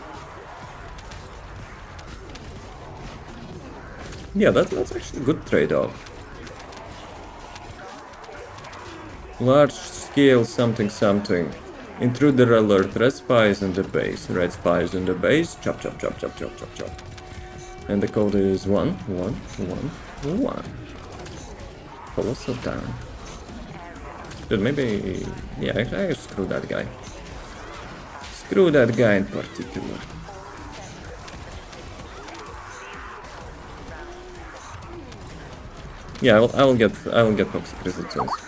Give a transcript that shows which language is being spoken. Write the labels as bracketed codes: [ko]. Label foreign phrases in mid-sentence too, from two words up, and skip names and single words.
[en] Yeah, that's actually a good trade-off. Large scale something something. Intruder alert. Red spies in the base. Red spies in the base. Chop chop chop chop chop chop chop. And the code is 1111. Colossal down. Dude, maybe... yeah, I screw that guy. Screw that guy in particular. Yeah, I will get toxic resistance.